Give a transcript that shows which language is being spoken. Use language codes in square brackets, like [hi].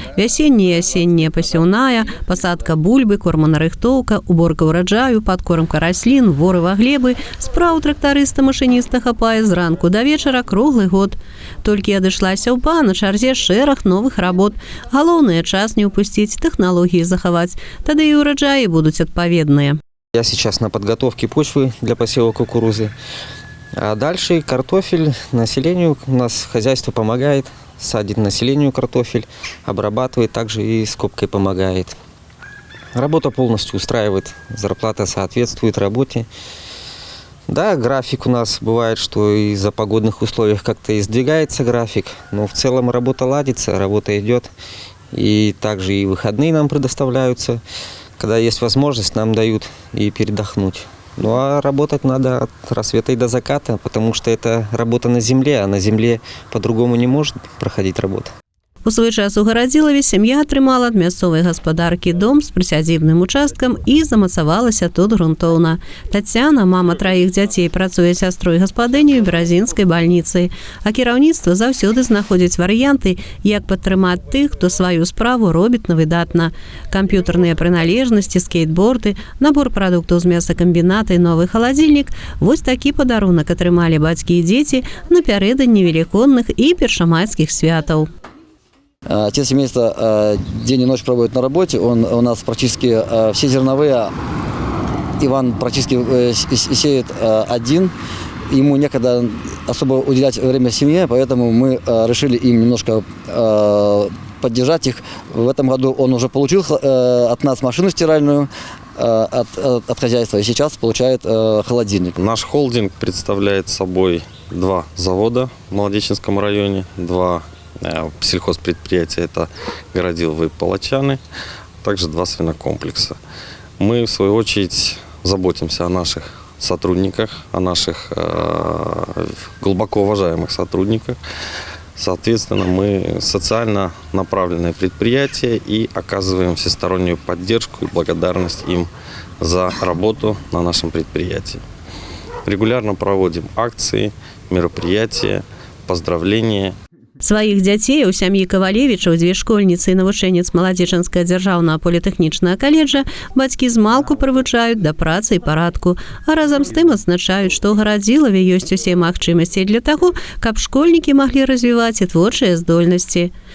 [be] Вясенняя і асенняя пасеўная, пасадка бульбы, корманарыхтоўка, уборка ўраджаю, падкормка раслін, ворыва глебы. Справу трактарыста-машыніста хапае з ранку да вечара круглы год. Толькі адышлася ў па, на чарзе шэраг новых работ. Галоўнае час не ўпусціць, тэхналогіі захаваць. Тады і ўраджаі будуць адпаведныя. [ru] Я сейчас на подготовке почвы для посева кукурузы. А дальше картофель населению, у нас хозяйство помогает, садит населению картофель, обрабатывает, также и скобкой помогает. Работа полностью устраивает, зарплата соответствует работе. Да, график у нас бывает, что из-за погодных условий как-то издвигается график, но в целом работа ладится, работа идет. И также и выходные нам предоставляются, когда есть возможность, нам дают и передохнуть. Ну а работать надо от рассвета и до заката, потому что это работа на земле, а на земле по-другому не может проходить работа. [be] У свой час у Гарадзілаве сям'я атрымала ад мясцовай гаспадаркі дом з прысядзібным участкам і замацавалася тут грунтоўна. Тацяна, мама 3 дзяцей, працуе сястрой гаспадыняй у Беразінскай бальніцы. А кіраўніцтва заўсёды знаходзіць варыянты, як падтрымаць тых, хто сваю справу робіць на выдатна. Камп'ютарныя прыналежнасці, скейтборды, набор прадуктаў з мясакамбіната і новы халадзільнік – вось такі падарунак атрымалі бацькі і дзеці напярэдадні велікодных і першамайскіх святаў. [ru] Отец семейства день и ночь проводит на работе. Он у нас практически все зерновые. Иван практически сеет один. Ему некогда особо уделять время семье, поэтому мы решили им немножко поддержать их. В этом году он уже получил от нас машину стиральную от хозяйства и сейчас получает холодильник. Наш холдинг представляет собой 2 завода в Молодеченском районе, 2 сельхозпредприятия, это Городилово и Палачаны, также 2 свинокомплекса. Мы, в свою очередь, заботимся о наших сотрудниках, о наших глубоко уважаемых сотрудниках. Соответственно, мы социально направленное предприятие и оказываем всестороннюю поддержку и благодарность им за работу на нашем предприятии. Регулярно проводим акции, мероприятия, поздравления. [be] Сваіх дзяцей у сям'і Кавалевічаў, 2 школьніцы і навучэнец Маладзечанскага дзяржаўнага політэхнічнага каледжа, бацькі змалку прывучаюць да працы і парадку, а разам з тым адзначаюць, што ў Гарадзілаве ёсць усе магчымасці для таго, каб школьнікі маглі развіваць і творчыя здольнасці.